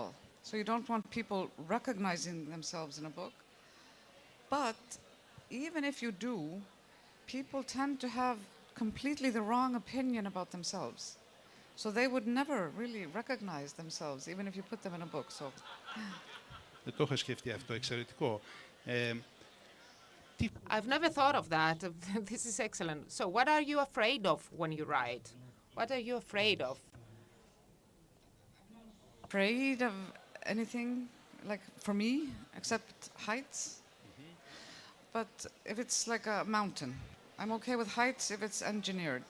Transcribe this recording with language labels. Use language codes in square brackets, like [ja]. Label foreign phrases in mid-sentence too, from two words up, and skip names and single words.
[en] So you don't want people recognizing themselves in a book. But even if you do, people tend to have completely the wrong opinion about themselves. So they would never really recognize themselves, even if you put them in a book. So. [el] Δεν το είχα σκεφτεί αυτό, εξαιρετικό. [en] I've never thought of that. This is excellent. So what are you afraid of when you write? What are you afraid of? Afraid of anything, like for me, except heights. But if it's like a mountain, I'm okay with heights if it's engineered.